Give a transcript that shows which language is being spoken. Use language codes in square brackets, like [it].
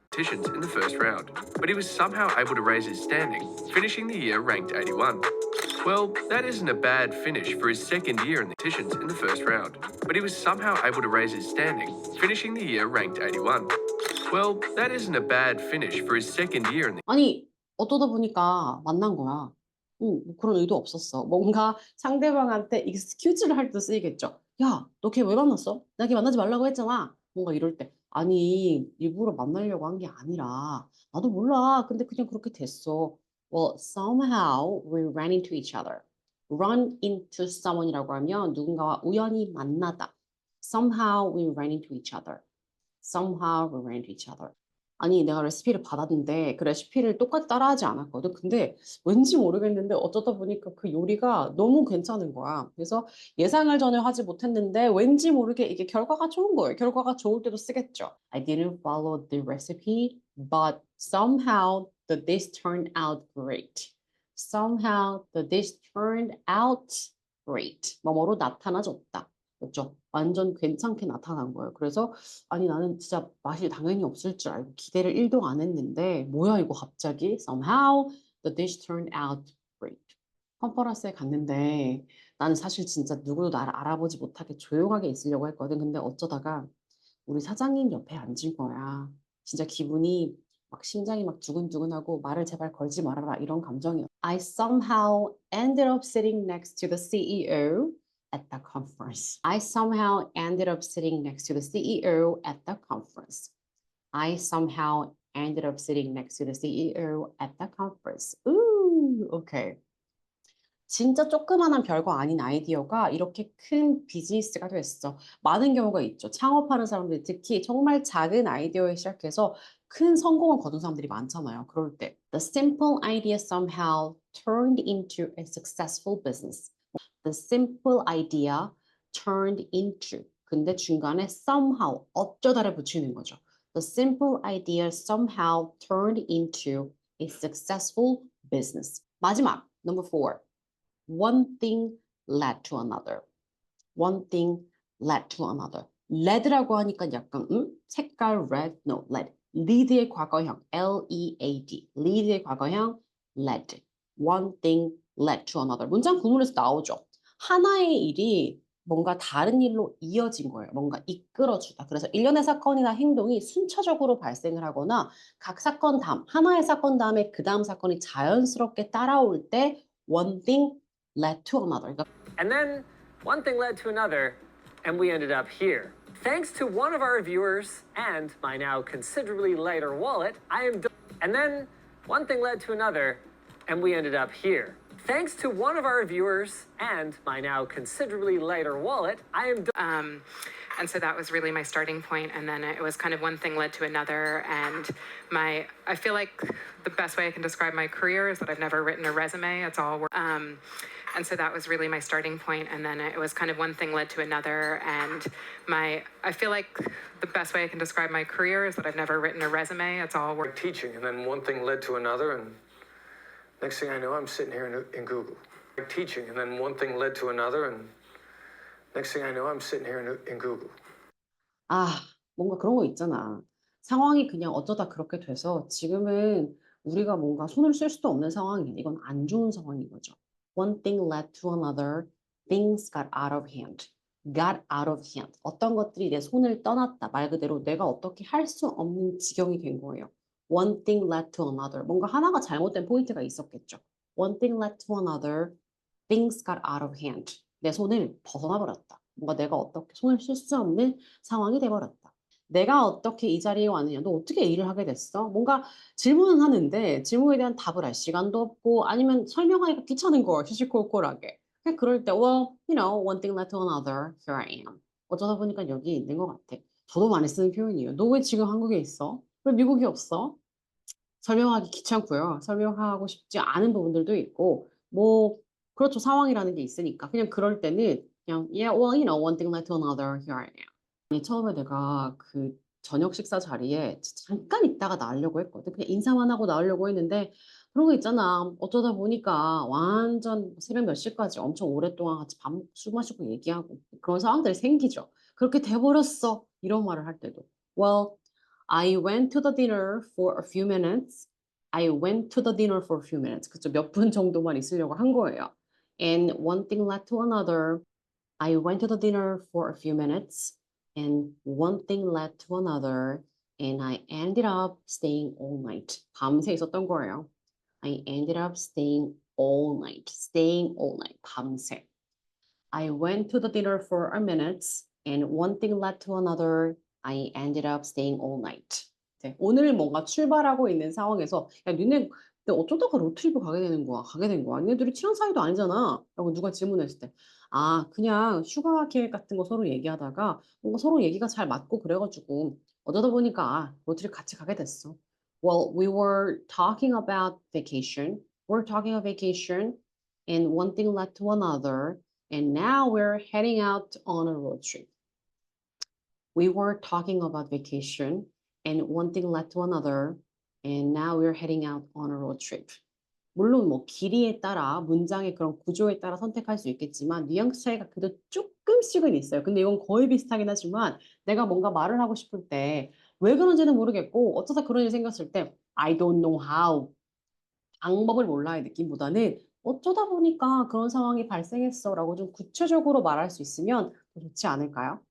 [en] In the first round, but he was somehow able to raise his standing, finishing the year ranked 81. Well, that isn't a bad finish for his second year in the competitions in the first round, but he was somehow able to raise his standing, finishing the year ranked 81. Well, that isn't a bad finish for his second year in the [ko] 아니, 어쩌다 보니까 만난 거야. 뭐 그런 의도 없었어. 뭔가 상대방한테 excuse를 할 때 쓰이겠죠. 야, 너 걔 왜 만났어? 나 걔 만나지 말라고 했잖아. 뭔가 이럴 때. 아니, 일부러 만나려고 한 게 아니라 나도 몰라. 근데 그냥 그렇게 됐어. [en] Well, somehow we ran into each other. Run into someone [ko] 이라고 하면 누군가와 우연히 만나다. [en] Somehow we ran into each other. Somehow we ran into each other. [ko] 아니, 내가 레시피를 받았는데 그 레시피를 똑같이 따라하지 않았거든. 근데 왠지 모르겠는데 어쩌다 보니까 그 요리가 너무 괜찮은 거야. 그래서 예상을 전혀 하지 못했는데 왠지 모르게 이게 결과가 좋은 거예요. 결과가 좋을 때도 쓰겠죠. [en] I didn't follow the recipe, but somehow the dish turned out great. Somehow the dish turned out great. [ko] 뭐뭐로 나타나줬다. 그렇죠? 완전 괜찮게 나타난 거예요. 그래서 아니 나는 진짜 맛이 당연히 없을 줄 알고 기대를 1도 안 했는데 뭐야 이거 갑자기 [en] somehow the dish turned out great. [ko] 컨퍼런스에 갔는데 나는 사실 진짜 누구도 나를 알아보지 못하게 조용하게 있으려고 했거든. 근데 어쩌다가 우리 사장님 옆에 앉은 거야. 진짜 기분이 막 심장이 막 두근두근하고 말을 제발 걸지 말아라 이런 감정이었어. [en] I somehow ended up sitting next to the CEO at the conference. I somehow ended up sitting next to the CEO at the conference. I somehow ended up sitting next to the CEO at the conference. Ooh, okay. [ko] 진짜 조그만한 별거 아닌 아이디어가 이렇게 큰 비즈니스가 됐어. 많은 경우가 있죠. 창업하는 사람들이 특히 정말 작은 아이디어에 시작해서 큰 성공을 거둔 사람들이 많잖아요. 그럴 때 [en] the simple idea somehow turned into a successful business. The simple idea turned into. [ko] 근데 중간에 somehow 어쩌다를 붙이는 거죠. [en] The simple idea somehow turned into a successful business. [ko] 마지막 [en] number 4. One thing led to another. One thing led to another. [ko] led라고 하니까 약간 색깔 [en] red, no, led. [ko] lead의 과거형, L-E-A-D. lead의 과거형, led. [en] One thing led to another. [ko] 문장 구문에서 나오죠. 하나의 일이 뭔가 다른 일로 이어진 거예요. 뭔가 이끌어주다. 그래서 일련의 사건이나 행동이 순차적으로 발생을 하거나 각 사건 다음, 하나의 사건 다음에 그 다음 사건이 자연스럽게 따라올 때 [en] one thing led to another. [ko] 그러니까 [en] And then one thing led to another, and we ended up here. Thanks to one of our viewers and my now considerably lighter wallet, and then one thing led to another, and we ended up here. Thanks to one of our viewers and my now considerably lighter wallet, and so that was really my starting point, and then it was kind of one thing led to another, and I feel like the best way I can describe my career is that I've never written a resume. It's all and so that was really my starting point, and then it was kind of one thing led to another, and I feel like the best way I can describe my career is that I've never written a resume. It's all work. teaching, and then one thing led to another, and next thing I know, I'm sitting here in Google. Teaching, and then one thing led to another, and next thing I know, I'm sitting here in Google. [ko] 아, 뭔가 그런 거 있잖아. 상황이 그냥 어쩌다 그렇게 돼서 지금은 우리가 뭔가 손을 쓸 수도 없는 상황이야. 이건 안 좋은 상황인 거죠. [en] One thing led to another. Things got out of hand. Got out of hand. [ko] 어떤 것들이 내 손을 떠났다. 말 그대로 내가 어떻게 할 수 없는 지경이 된 거예요. [en] One thing led to another. [ko] 뭔가 하나가 잘못된 포인트가 있었겠죠. [en] One thing led to another. Things got out of hand. [ko] 내 손을 벗어나 버렸다. 뭔가 내가 어떻게 손을 쓸 수 없는 상황이 돼버렸다. 내가 어떻게 이 자리에 왔느냐, 너 어떻게 이 일을 하게 됐어? 뭔가 질문은 하는데 질문에 대한 답을 할 시간도 없고 아니면 설명하기가 귀찮은 거, 시시콜콜하게. 그냥 그럴 때, [en] well, you know, one thing led to another, here I am. [ko] 어쩌다 보니까 여기 있는 것 같아. 저도 많이 쓰는 표현이에요. 너 왜 지금 한국에 있어? 왜 미국에 없어? 설명하기 귀찮고요. 설명하고 싶지 않은 부분들도 있고, 뭐 그렇죠. 상황이라는 게 있으니까. 그냥 그럴 때는 그냥 [en] yeah, well, you know, one thing led to another, here I am. [ko] 아니, 처음에 내가 그 저녁 식사 자리에 잠깐 있다가 나오려고 했거든. 그냥 인사만 하고 나오려고 했는데 그런 거 있잖아. 어쩌다 보니까 완전 새벽 몇 시까지 엄청 오랫동안 같이 술 마시고 얘기하고 그런 상황들이 생기죠. 그렇게 돼버렸어. 이런 말을 할 때도. [en] Well, I went to the dinner for a few minutes. I went to the dinner for a few minutes. [ko] 그쵸? 몇 분 정도만 있으려고 한 거예요. [en] And one thing led to another. I went to the dinner for a few minutes. And one thing led to another. And I ended up staying all night. [ko] 밤새 있었던 거예요. [en] I ended up staying all night. Staying all night. [ko] 밤새. [en] I went to the dinner for a minute. And one thing led to another. I ended up staying all night. [ko] 네, 오늘 뭔가 출발하고 있는 상황에서 야, 니네 어쩌다가 로드트립을 가게 된 거야? 니네들이 친한 사이도 아니잖아. 라고 누가 질문했을 때 아, 그냥 휴가 계획 같은 거 서로 얘기하다가 뭔가 서로 얘기가 잘 맞고 그래가지고 어쩌다 보니까 아, 로드트립 같이 가게 됐어. [en] Well, we were talking about vacation. We're talking about vacation. And one thing led to another. And now we're heading out on a road trip. We were talking about vacation, and one thing led to another, and now we're heading out on a road trip. [ko] 물론 뭐 길이에 따라 문장의 그런 구조에 따라 선택할 수 있겠지만 뉘앙스 차이가 그래도 조금씩은 있어요. 근데 이건 거의 비슷하긴 하지만 내가 뭔가 말을 하고 싶을 때 왜 그런지는 모르겠고 어쩌다 그런 일이 생겼을 때 [en] I don't know how [ko] 방법을 몰라의 느낌보다는 어쩌다 보니까 그런 상황이 발생했어 라고 좀 구체적으로 말할 수 있으면 더 좋지 않을까요?